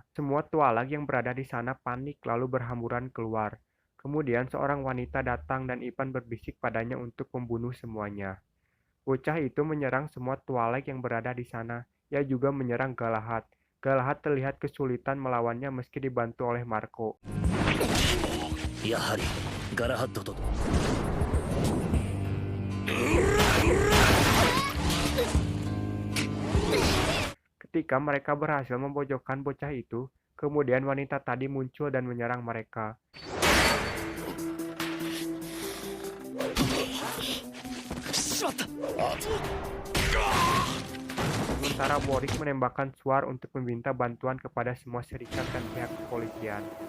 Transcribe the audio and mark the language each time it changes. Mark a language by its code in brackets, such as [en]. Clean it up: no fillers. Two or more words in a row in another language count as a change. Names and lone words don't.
[id] Semua Tuareg yang berada di sana panik lalu berhamburan keluar. Kemudian seorang wanita datang dan Ipan berbisik padanya untuk membunuh semuanya. Bocah itu menyerang semua Tuareg yang berada di sana. Ia juga menyerang Galahad. Galahad terlihat kesulitan melawannya meski dibantu oleh Marco. [ja] やはりガラハッドと [id] Ketika mereka berhasil memojokkan bocah itu, kemudian wanita tadi muncul dan menyerang mereka. Sementara Warwick menembakkan suar untuk meminta bantuan kepada semua serikat dan pihak kepolisian.